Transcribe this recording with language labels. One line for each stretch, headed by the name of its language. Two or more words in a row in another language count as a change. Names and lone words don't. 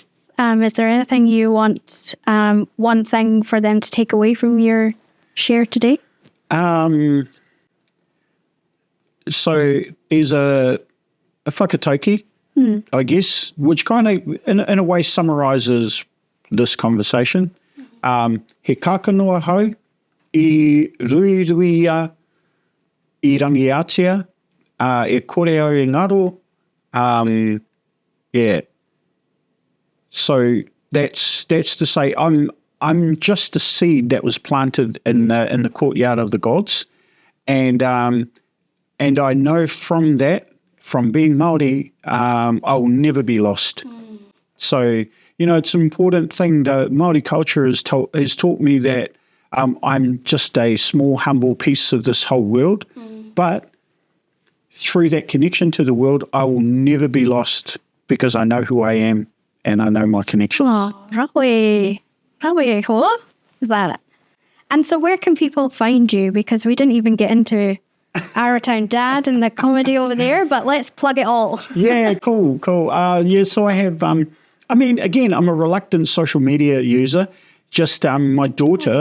English: Is there anything you want, one thing for them to take away from your share today? So there's a whakataukī, I guess, which kind of, in a way, summarises this conversation.
Māori: He kākanoa hau, I ruiruia, I rangiatia, e kore au e ngaro.
English: So that's to say, I'm just a seed that was planted in the courtyard of the gods, and I know from that, from being Māori, I will never be lost. So it's an important thing. The Māori culture has taught me that I'm just a small, humble piece of this whole world, but through that connection to the world, I will never be lost, because I know who I am and I know my connection.
Māori: Oh, rawe hoa.
English: Is that it? And so where can people find you? Because we didn't even get into Arrowtown Dad and the comedy over there, but let's plug it all. Yeah, cool. So I have, again, I'm a reluctant social media user. Just my daughter...